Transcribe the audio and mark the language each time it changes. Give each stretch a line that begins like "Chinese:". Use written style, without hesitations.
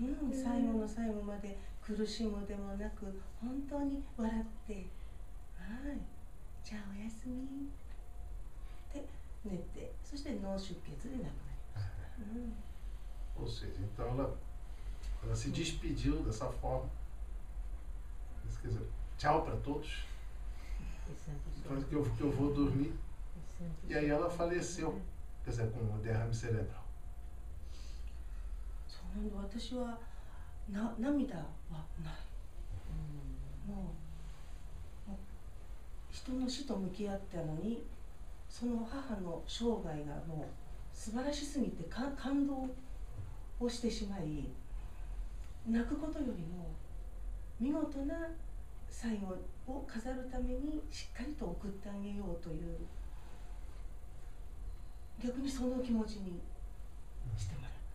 Japanese: 最後の最後まで苦しむでもなく本当に笑って、はい、じゃあおやすみって寝て、そして脳出血で亡くなりました。
Portuguese: Ou seja, então ela se despediu dessa forma. Quer dizer, tchau para todos. Então, que eu vou dormir. E aí ela faleceu, quer dizer, com um derrame cerebral.
Japanese: そうなんだ、私は涙はない。もう人の死と向き合ったのに、その母の生涯がもう素晴らしすぎて感動をしてしまい、泣くことよりも見事な最後を飾るためにしっかりと送ってあげようという、逆にその気持ちにしてもらう。